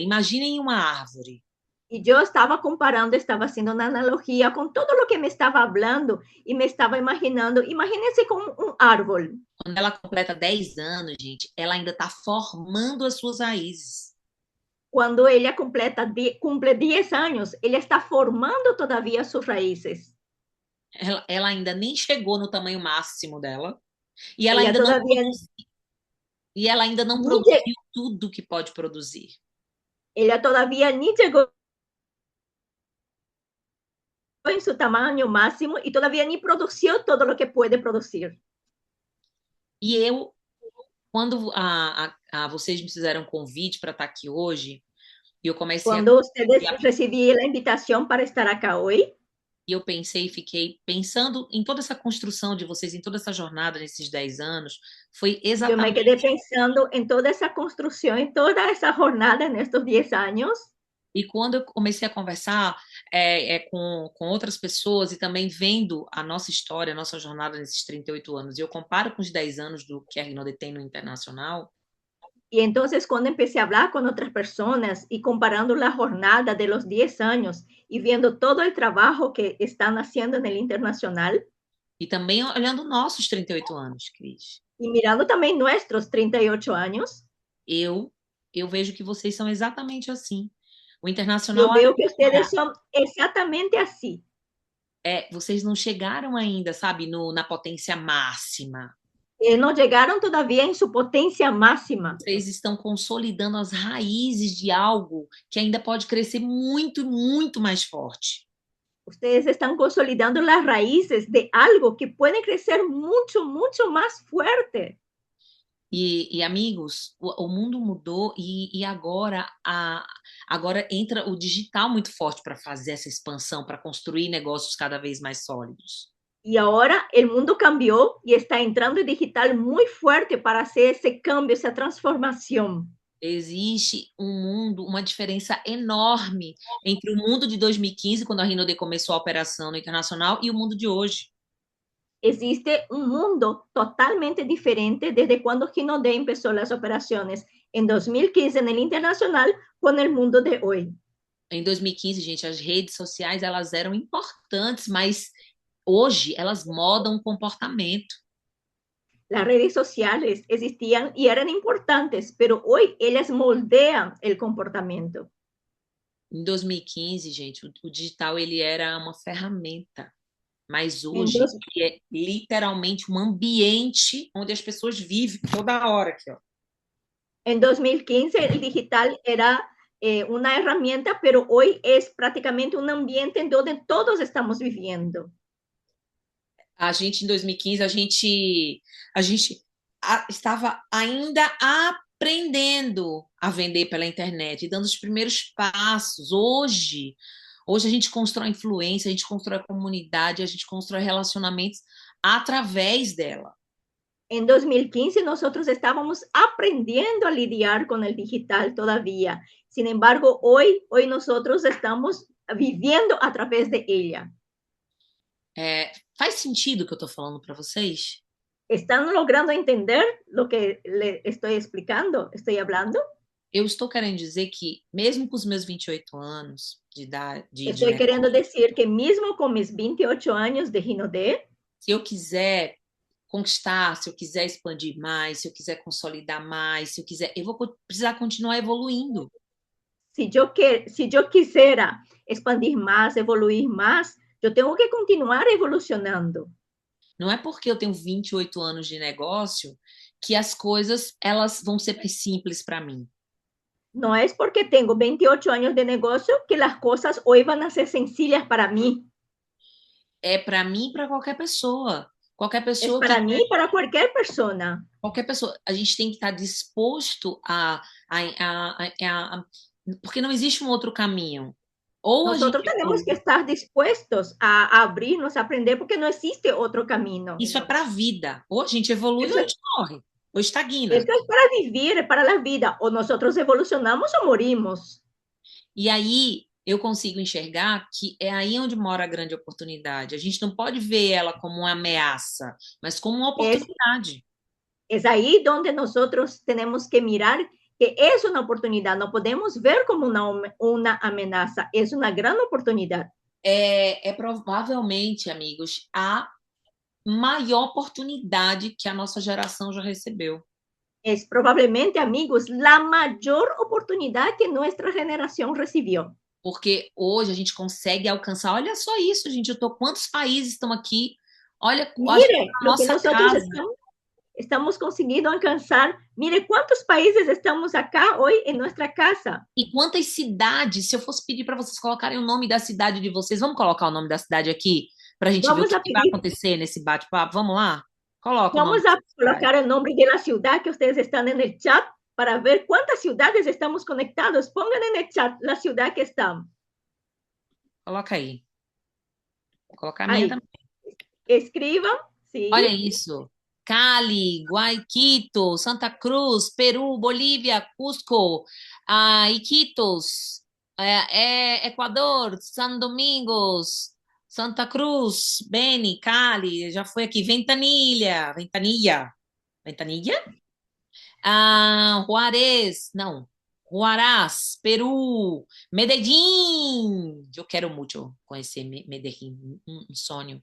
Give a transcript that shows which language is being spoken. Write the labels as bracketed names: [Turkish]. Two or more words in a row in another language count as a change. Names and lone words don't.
[Portuguese] Imaginem uma árvore. [Spanish] y yo estaba comparando, estaba haciendo una analogía con todo lo que me estaba hablando y me estaba imaginando, imagínense como un árbol. [Portuguese] quando ela completa 10 anos, gente, ela ainda está formando as suas raízes. [Spanish] Cuando ella cumple 10 años, ella está formando todavía sus raíces. [Portuguese] Ela ainda nem chegou no tamanho máximo dela e ela [Spanish] Ella [Portuguese] ainda não [Spanish] todavía [Portuguese] produziu, e ela ainda não [Spanish] ni, [Portuguese] produziu tudo que pode produzir. [Spanish] ella todavía ni llegó en su tamaño máximo y todavía ni produció todo lo que puede producir. [Portuguese] E eu, quando vocês me fizeram um convite para estar aqui hoje, e eu comecei a [Spanish] Cuando ustedes recibí la invitación para estar acá hoy, [Portuguese] e eu pensei e fiquei pensando em toda essa construção de vocês, em toda essa jornada nesses 10 anos, foi [Spanish] yo me quedé [Portuguese] exatamente. [Spanish] pensando en toda esa construcción, en toda esa jornada en estos 10 años. [Portuguese] E quando eu comecei a conversar com outras pessoas e também vendo a nossa história, a nossa jornada nesses 38 anos, e eu comparo com os 10 anos do que a Rinode tem no internacional, [Spanish] Y entonces cuando empecé a hablar con otras personas y comparando la jornada de los 10 años y viendo todo el trabajo que están haciendo en el internacional [Portuguese] e também olhando nossos 38 anos, Cris, [Spanish] y mirando también nuestros 38 años, [Portuguese] eu, eu vejo que vocês são exatamente assim. O internacional [Spanish] yo veo que ustedes son exactamente así. [Portuguese] vocês não chegaram ainda, sabe, na potência máxima. [Spanish] No llegaron todavía en su potencia máxima. [Portuguese] Vocês estão consolidando as raízes de algo que ainda pode crescer muito, muito mais forte. [Spanish] Ustedes están consolidando las raíces de algo que puede crecer mucho, mucho más fuerte. [Portuguese] E amigos, o mundo mudou e agora entra o digital muito forte para fazer essa expansão, para construir negócios cada vez mais sólidos. [Spanish] Y ahora el mundo cambió y está entrando el digital muy fuerte para hacer ese cambio, esa transformación. [Portuguese] Existe uma diferença enorme entre o mundo de 2015, quando a Rinode começou a operação no internacional, e o mundo de hoje. [Spanish] Existe un mundo totalmente diferente desde cuando Rinode empezó las operaciones en 2015 en el internacional con el mundo de hoy. [Portuguese] Em 2015, gente, as redes sociais elas eram importantes, mas hoje elas modam o comportamento. [Spanish] Las redes sociales existían y eran importantes, pero hoy ellas moldean el comportamiento. [Portuguese] Em 2015, gente, o digital ele era uma ferramenta, mas hoje [Spanish] Entonces, [Portuguese] ele é literalmente um ambiente onde as pessoas vivem toda hora aqui, ó. [Spanish] en 2015 el digital era una herramienta, pero hoy es prácticamente un ambiente en donde todos estamos viviendo. [Portuguese] A gente, em 2015, a gente estava ainda aprendendo a vender pela internet, dando os primeiros passos. Hoje a gente constrói influência, a gente constrói comunidade, a gente constrói relacionamentos através dela. [Spanish] En 2015 nosotros estábamos aprendiendo a lidiar con el digital todavía. Sin embargo, hoy nosotros estamos viviendo a través de ella. [Portuguese] Faz sentido o que eu estou falando para vocês? [Spanish] ¿Están logrando entender lo que le estoy explicando? ¿Estoy hablando? [Portuguese] Eu estou querendo dizer que, mesmo com os meus 28 anos de idade, [Spanish] Estoy queriendo decir que mismo con mis 28 años de Rinode, [Portuguese] se eu quiser conquistar, se eu quiser expandir mais, se eu quiser consolidar mais, se eu quiser, eu vou precisar continuar evoluindo. [Spanish] si yo quisiera expandir más, evoluir más, yo tengo que continuar evolucionando. [Portuguese] Não é porque eu tenho 28 anos de negócio que as coisas elas vão ser mais simples para mim. [Spanish] No es porque tengo 28 años de negocio que las cosas hoy van a ser sencillas para mí. [Portuguese] É para mim e para qualquer pessoa. Qualquer [Spanish] Es [Portuguese] pessoa [Spanish] para [Portuguese] que [Spanish] mí y para cualquier persona. [Portuguese] qualquer pessoa, a gente tem que estar disposto porque não existe um outro caminho. Ou a gente [Spanish] Nosotros tenemos que estar dispuestos a abrirnos, a aprender, porque no existe otro camino. [Portuguese] isso é para a vida. Ou a gente evolui ou a gente morre, ou estagna. [Spanish] Esto es para vivir, para la vida. O nosotros evolucionamos o morimos. [Portuguese] E aí eu consigo enxergar que é aí onde mora a grande oportunidade. A gente não pode ver ela como uma ameaça, mas como uma oportunidade. [Spanish] Es ahí donde nosotros tenemos que mirar que es una oportunidad. No podemos ver como una amenaza. Es una gran oportunidad. [Portuguese] Provavelmente, amigos, maior oportunidade que a nossa geração já recebeu. [Spanish] Es probablemente, amigos, la mayor oportunidad que nuestra generación recibió. [Portuguese] Porque hoje a gente consegue alcançar. Olha só isso, gente. Eu tô, quantos países estão aqui? Olha, acho que [Spanish] Mire [Portuguese] a [Spanish] lo que [Portuguese] nossa [Spanish] nosotros [Portuguese] casa. [Spanish] estamos consiguiendo alcanzar. Mire cuántos países estamos acá hoy en nuestra casa. [Portuguese] E quantas cidades, se eu fosse pedir para vocês colocarem o nome da cidade de vocês, vamos colocar o nome da cidade aqui para a gente ver o [Spanish] Vamos [Portuguese] que [Spanish] a [Portuguese] que vai [Spanish] pedir, [Portuguese] acontecer nesse bate-papo? Vamos lá? Coloca o nome [Spanish] vamos [Portuguese] da [Spanish] a [Portuguese] cidade. [Spanish] colocar el nombre de la ciudad que ustedes están en el chat para ver cuántas ciudades estamos conectados. Pongan en el chat la ciudad que están. [Portuguese] Coloca aí. Vou colocar a minha [Spanish] Ahí. [Portuguese] também. [Spanish] Escriban, sí. [Portuguese] Olha isso. Cali, Guaiquito, Santa Cruz, Peru, Bolívia, Cusco, Iquitos, Equador, São Domingos, Santa Cruz, Beni, Cali, já foi aqui, Ventanilha, Juarez, não, Huaraz, Peru, Medellín, eu quero muito conhecer Medellín, um sonho.